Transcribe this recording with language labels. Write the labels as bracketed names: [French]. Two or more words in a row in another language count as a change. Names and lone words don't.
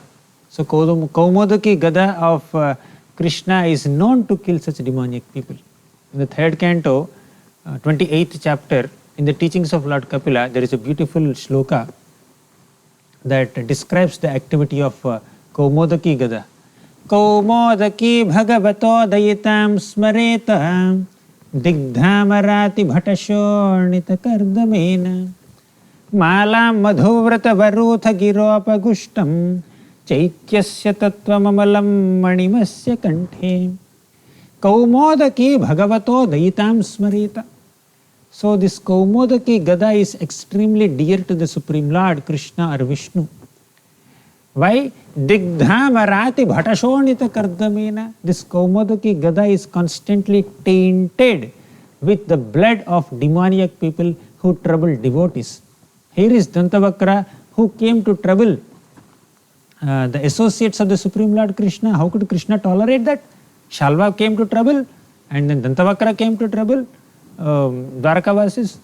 [English] So Kaumodaki Gada of Krishna is known to kill such demoniac people. In the third canto, 28th chapter, in the teachings of Lord Kapila, there is a beautiful shloka that describes the activity of Kaumodaki Gada. [Sanskrit] Kaumodaki bhagavato dayitam smaretam digdhamarati bhatashornita kardamena malam madhuvrata varutha giropagustam chaityasya tattvamamalam manimasya kanthe. Kaumodaki bhagavato dayitam smareta. [English] So this Kaumodaki Gada is extremely dear to the Supreme Lord Krishna or Vishnu. Why? [Sanskrit] Digdhamarati bhatashonita kardamena. [English] This Kaumodaki Gada is constantly tainted with the blood of demoniac people who trouble devotees. Here is Dantavakra who came to trouble the associates of the Supreme Lord Krishna. How could Krishna tolerate that? Shalva came to trouble, and then Dantavakra came to trouble Dwarkavasis.